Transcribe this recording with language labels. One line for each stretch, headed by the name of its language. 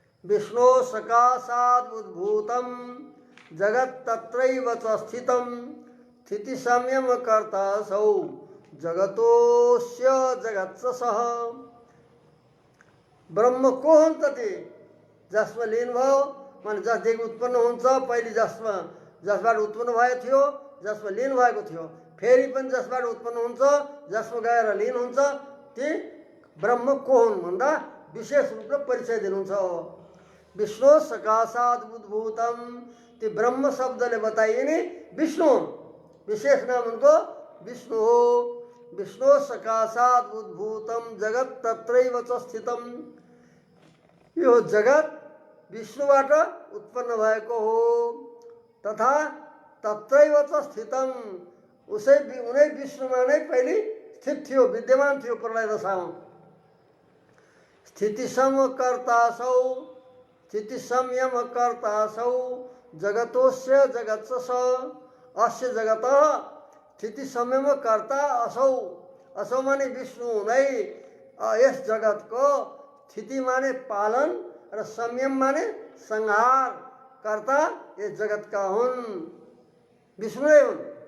Sanskrit: विष्णु सकाशाद उद्भूतम जगत तत्रैव च स्थितम स्थिति संयम कर्ता सौ जगतोस्य जगत्स सह।
Nepali: ब्रह्म को हुन् त ती जसमा लीन भयो, माने जसदेखि उत्पन्न हुन्छ, पहिले जसबाट उत्पन्न भएको थियो, जसमा लीन भएको थियो, फेरि पनि जसबाट उत्पन्न हुन्छ, जसमा गएर लीन हुन्छ, ती ब्रह्म को हुन् भन्दा विशेष रूपले परिचय दिनुहुन्छ।
Sanskrit: विष्णु सकाशाद उद्भूतम,
Nepali: ती ब्रह्म शब्दले बताइने विष्णु हुन्, विशेष नाम उनको विष्णु हो।
Sanskrit: विष्णु सकाशाद उद्भूतम जगत तत्रैव च स्थितम,
Nepali: यो जगत विष्णुबाट उत्पन्न भएको हो, तथा
Sanskrit: तत्रैव च स्थितम,
Nepali: उनै विष्णुमा नै पहिले स्थित थियो, विद्यमान थियो प्रलय दशामा।
Sanskrit: स्थिति समकर्तासौ, स्थिति संयम कर्तासौ जगतोस्य जगत्स स। अस्य जगत स्थिति संयम कर्ता असौ,
Nepali: असौ माने विष्णु नै यस जगतको स्थिति माने पालन र संयम माने संहार कर्ता यस जगतका हुन्, विष्णु नै हुन्।